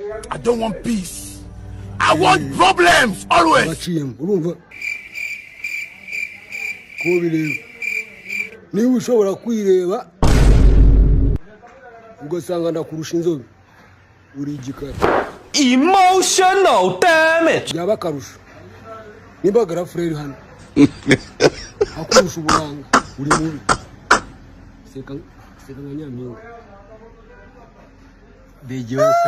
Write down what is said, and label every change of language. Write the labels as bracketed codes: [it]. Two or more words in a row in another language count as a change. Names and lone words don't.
[en] I don't want peace. I want problems always. [rw] Baciyemo, urumva? Ko bireba. Niba ushobora kwireba, ugasanga ndakurusha inzobe, uri igikara. [en] Emotional damage. [rw] Byaba akarusho. Nimba Garafureri hano. Akurusha uburanga, uri mubi. Seka, seka nka Nyampinga. Bigio.